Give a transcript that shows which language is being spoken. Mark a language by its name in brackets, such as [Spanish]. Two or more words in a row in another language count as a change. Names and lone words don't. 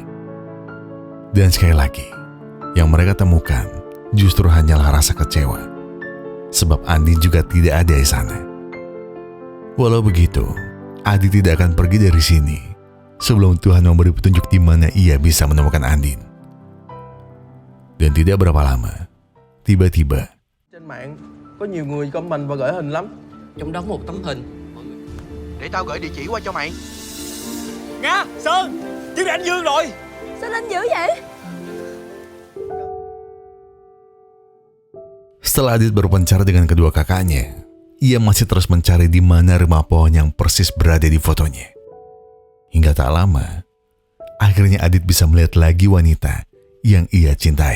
[Indonesian] Dan sekali lagi, yang mereka temukan justru hanyalah rasa kecewa, sebab Andin juga tidak ada di sana. Walau begitu, Adit tidak akan pergi dari sini sebelum Tuhan memberi petunjuk di mana ia bisa menemukan Andin. Dan tidak berapa lama, tiba-tiba [Vietnamese] Trên mạng có nhiều người comment và gửi hình lắm. Trong đó một tấm hình để tao gửi địa chỉ qua cho mày. Nga, Sơn, chứ anh Dương rồi. Sao anh dữ vậy? [Indonesian] Setelah Adit berpencar dengan kedua kakaknya, ia masih terus mencari di mana rumah pohon yang persis berada di fotonya. Hingga tak lama, akhirnya Adit bisa melihat lagi wanita yang ia cintai.